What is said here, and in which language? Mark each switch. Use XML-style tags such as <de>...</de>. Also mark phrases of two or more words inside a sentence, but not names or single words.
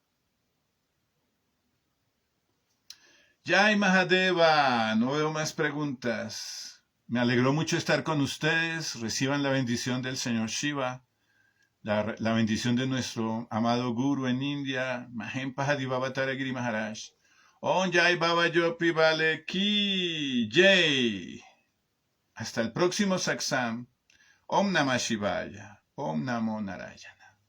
<hi>Jai Mahadeva,</hi> <es>no veo más preguntas. Me alegró mucho estar con ustedes. Reciban la bendición del Señor Shiva. La bendición de nuestro amado Guru en India, Mahem Pahadivavatar Giri Maharaj.</es> <hi>Om Jai Baba Yopi Vale Ki Jai.</hi> <es>Hasta el próximo Satsang.</es> <sa>Om Namah Shivaya. Om Namo Narayana.</sa>